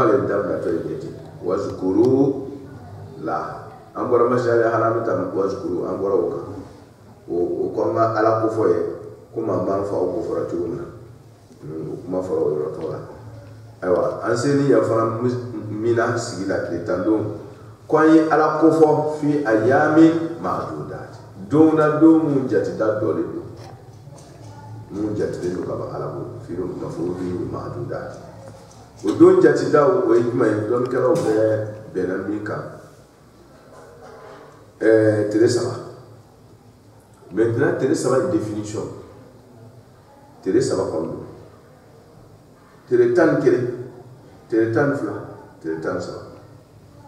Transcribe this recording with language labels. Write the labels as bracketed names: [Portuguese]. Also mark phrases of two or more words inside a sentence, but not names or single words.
[Bambara] le daminɛtɔ ye ten wazkuru la an bɔra mashari harami ta wazkuru an bɔra o kan o ko an ka Ala kofɔ ye komi an b'an faw kofɔra cogo min na o kuma fɔra o yɔrɔ tɔgɔ la ayiwa an selen yan fana mina sigi la tile 10 don ko an ye Ala kofɔ [Arabic] في أيام معدودات [Bambara] don na don mun jatita dɔɔnin don mun jatilen don ka ban Ala bolo [Arabic] في مفعول معدودات [Bambara] o don jatita o ye jumɛn ye dɔnnikɛlaw bɛɛ bɛnna min kan tile 3 maintenant tile 3 définition tile 3 kɔnɔ tile 11 tile 12 tile 13